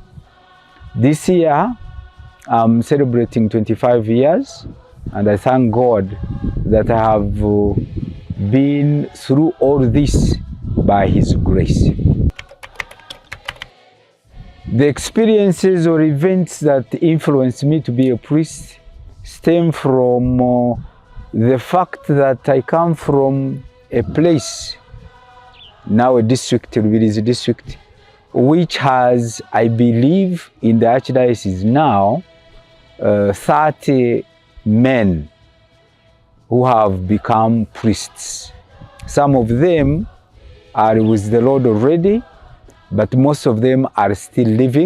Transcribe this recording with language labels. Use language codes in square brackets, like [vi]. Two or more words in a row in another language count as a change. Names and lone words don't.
[en] This year I'm celebrating 25 years, and I thank God that I have been through all this by His grace. The experiences or events that influenced me to be a priest stem from the fact that I come from a place, now a district, Rubirizi district, which has, I believe, in the Archdiocese now, 30 men who have become priests. Some of them are with the Lord already, but most of them are still living.